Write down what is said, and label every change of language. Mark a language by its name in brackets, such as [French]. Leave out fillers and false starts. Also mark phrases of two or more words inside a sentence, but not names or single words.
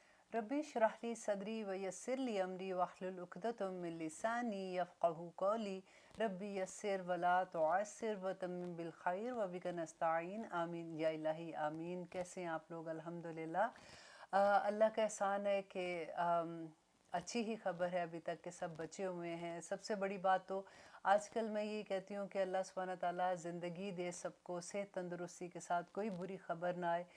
[Arabic] رب اشرح لي صدري ويسر لي أمري واحلل عقدة من لساني يفقهوا قولي رب يسر ولا تعسر وتمم بالخير وبك نستعين آمين يا إلهي آمين. [Hindi] कैसे हैं आप लोग? अल्हम्दुलिल्लाह। अल्लाह का एहसान है कि अच्छी ही खबर है अभी तक के सब बचे हुए हैं। सबसे बड़ी बात तो आजकल मैं ये कहती हूँ कि [Arabic] الله سبحانه تعالى [Hindi] ज़िंदगी दे सबको, सेहत तंदुरुस्ती के साथ, कोई बुरी ख़बर ना आए।